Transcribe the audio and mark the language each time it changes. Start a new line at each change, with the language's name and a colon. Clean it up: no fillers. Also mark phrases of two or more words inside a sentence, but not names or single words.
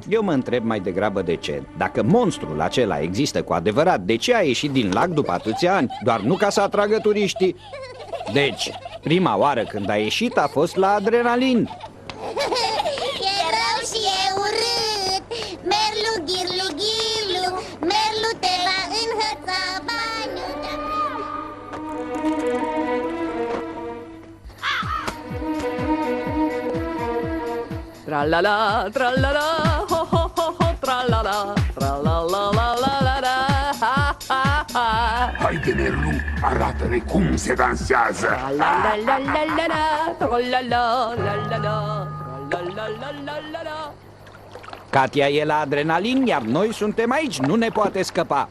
Romanian: Eu mă întreb mai degrabă de ce. Dacă monstrul acela există cu adevărat, de ce a ieșit din lac după atâția ani? Doar nu ca să atragă turiștii? Deci, prima oară când a ieșit a fost la adrenalin. E rău și e urât. Merlu, ghirlu, ghirlu, merlu te va înhăța baniu. Tra-la-la, tra-la-la, ho-ho-ho-ho, tra-la-la, tra-la-la-la-la-la, ha-ha-ha. Haide, Merlu, arată-ne cum se dansează. Tra-la-la-la-la-la, tra-la-la-la-la-la, tra-la-la-la-la-la. Katia e la adrenalin, iar noi suntem aici, nu ne poate scăpa.